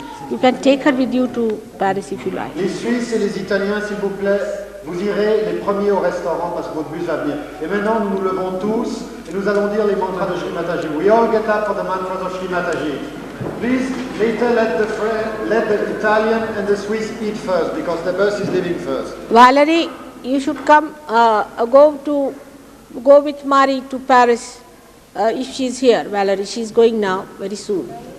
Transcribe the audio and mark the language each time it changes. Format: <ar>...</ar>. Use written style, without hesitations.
<en>You can take her with you to Paris if you like.</en> <fr>les Suisses et les Italiens, s'il vous plaît, vous irez les premiers au restaurant parce que votre bus va venir. Et maintenant, nous nous levons tous et nous allons dire les mantras de Shri Mataji.</fr> <en>We all get up for the mantras of Shri Mataji. Please, later let the Italian and the Swiss eat first because the bus is leaving first. Valerie, you should come, go with Mari to Paris if she's here. Valerie, she's going now, very soon.</en>